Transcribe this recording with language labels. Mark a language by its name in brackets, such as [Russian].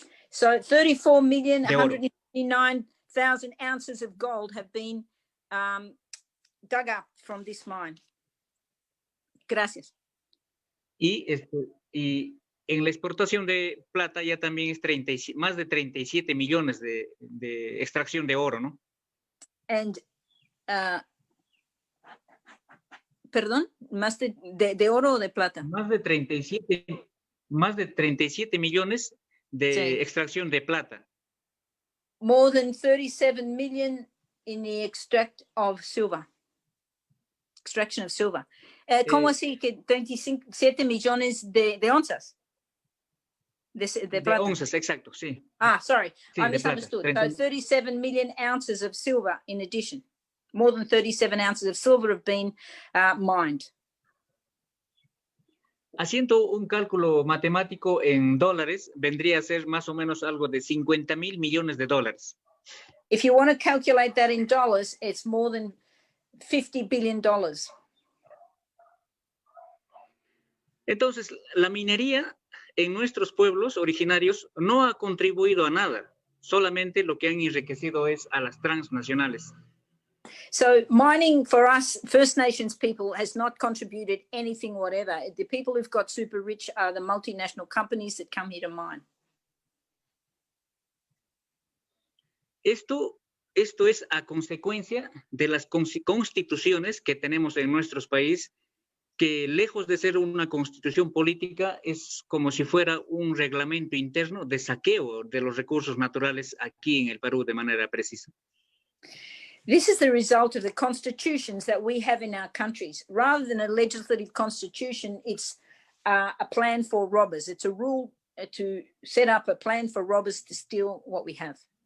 [English] So 34,159,000 ounces of gold have been dug up from this mine. [Spanish] Gracias. Y en la exportación de plata ya también es más de 37 millones de extracción de oro, ¿no? [English] And, [Spanish] perdón, más de oro o de plata. Más de 37 millones de extracción de plata. [English] More than 37 million in the extract of silver. extraction of silver. [Spanish] ¿Cómo así que 27 millones de onzas? De plata. onzas, exacto, sí. [English] Sorry, [Spanish] Sí, [English] I [Spanish] de plata, [English] misunderstood. [Spanish] 30. [English] 37 million ounces of silver in addition. More than 37 ounces of silver have been mined. [Spanish] Haciendo un cálculo matemático en dólares, vendría a ser más o menos algo de 50,000 millones de dólares. [English] If you want to calculate that in dollars, it's more than $50 billion. [Spanish] Entonces, la minería en nuestros pueblos originarios no ha contribuido a nada. Solamente lo que han enriquecido es a las transnacionales. [English] So mining for us, First Nations people, has not contributed anything whatever. The people who've got super rich are the multinational companies that come here to mine. [Spanish] Esto es a consecuencia de las constituciones que tenemos en nuestros países, que lejos de ser una constitución política, es como si fuera un reglamento interno de saqueo de los recursos naturales aquí en el Perú de manera precisa. [English] This is the result of the constitutions that we have in our countries. Rather than a legislative constitution, it's a plan for robbers. It's a rule to set up a plan for robbers to steal what we have.